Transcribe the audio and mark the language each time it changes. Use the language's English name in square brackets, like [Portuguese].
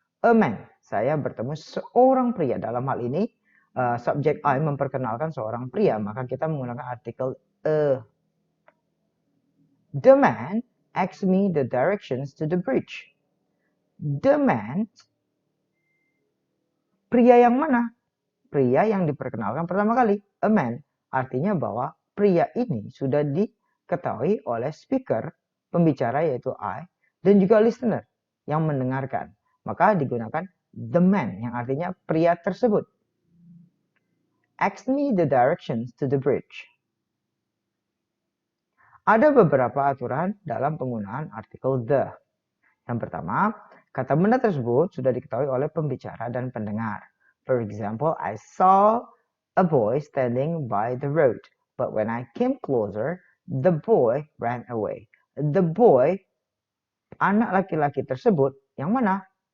[English] A man, [Indonesian] saya bertemu seorang pria. Dalam hal ini, subjek I memperkenalkan seorang pria, maka kita menggunakan artikel a. [English] The man asked me the directions to the bridge. The man, [Indonesian] pria yang mana? Pria yang diperkenalkan pertama kali, [English] a man. [Indonesian] Artinya bahwa pria ini sudah diketahui oleh speaker, pembicara yaitu I, dan juga listener yang mendengarkan. Maka digunakan the man yang artinya pria tersebut. [English] Ask me the directions to the bridge. [Indonesian] Ada beberapa aturan dalam penggunaan artikel the. Yang pertama, kata benda tersebut sudah diketahui oleh pembicara dan pendengar. [English] For example, I saw a boy standing by the road, but when I came closer, The boy ran away. The boy, [Indonesian] anak laki-laki tersebut, yang mana?